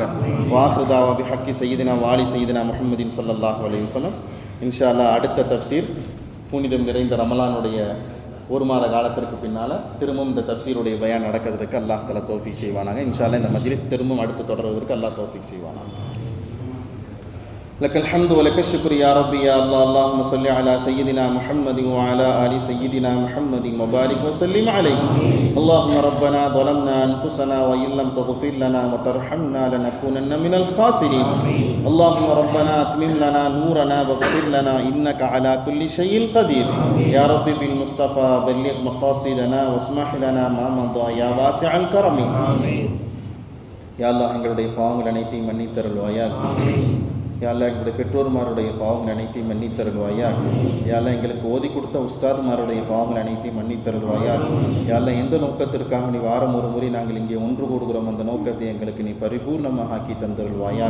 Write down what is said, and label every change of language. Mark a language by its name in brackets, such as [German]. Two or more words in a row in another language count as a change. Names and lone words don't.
[Arabic] واهروداوا بحق سيدنا والي سيدنا محمد صلى الله عليه وسلم. إن شاء الله [Tamil] அடுத்த தஃப்சீர் புனிதம் நிறைந்த ரமலானுடைய ஒரு மாத காலத்திற்கு பின்னால் திரும்பவும் இந்த தஃப்சீருடைய பயான் நடக்கிறதுக்கு [Arabic] الله تعالى [Tamil] தௌஃபீக் செய்வானாங்க. [Arabic] إن شاء الله [Tamil] இந்த மஜ்லிஸ் திரும்பவும் அடுத்து தொடர்வதற்கு அல்லாஹ் தௌஃபீக் செய்வானாங்க. [Arabic] لك الحمد ولك الشكر يا ربي يا الله. اللهم صل على سيدنا محمد وعلى آل سيدنا محمد وبارك وسلم عليه. اللهم ربنا ظلمنا أنفسنا وإن لم تغفر لنا وترحمنا لنكونن من الخاسرين. اللهم ربنا أتمم لنا نورنا واغفر لنا إنك على كل شيء قدير. يا ربي بالمصطفى بلغ مقاصدنا واسمح لنا ما مضى يا واسع الكرم. يا الله [Tamil] எங்களுடைய பாவங்கள் அனைத்தையும் மன்னித்தருள்வாயாக. [Arabic] يا الله [Tamil] எங்களுடைய பெற்றோர்மாருடைய பாவங்கள் அனைத்தையும் மன்னித்தருள்வாயாக. [Arabic] يا الله [Tamil] எங்களுக்கு ஓதி கொடுத்த உஸ்தாதுமாருடைய பாவங்கள் அனைத்தையும் மன்னித்தருள்வாயாக. [Arabic] يا الله [Tamil] எந்த நோக்கத்திற்காக நீ வாரம் ஒரு முறை நாங்கள் இங்கே ஒன்று கூடுகிறோம், அந்த நோக்கத்தை எங்களுக்கு நீ பரிபூர்ணமாக ஆக்கி தந்தருள்வாயாக.